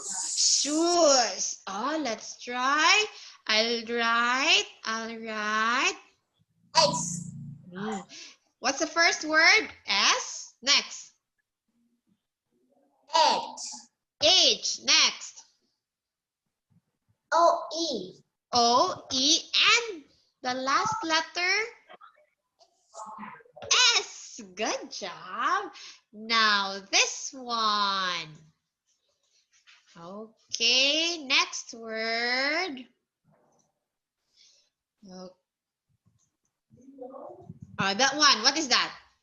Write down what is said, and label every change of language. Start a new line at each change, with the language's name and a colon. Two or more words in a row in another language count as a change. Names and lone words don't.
English: Shoes. Oh, let's try. I'll write. S. What's the first word? S. Next. H. Next. O-E. O-E. And the last letter? S. Good job. Now this one. Okay, next word. That one. What is that?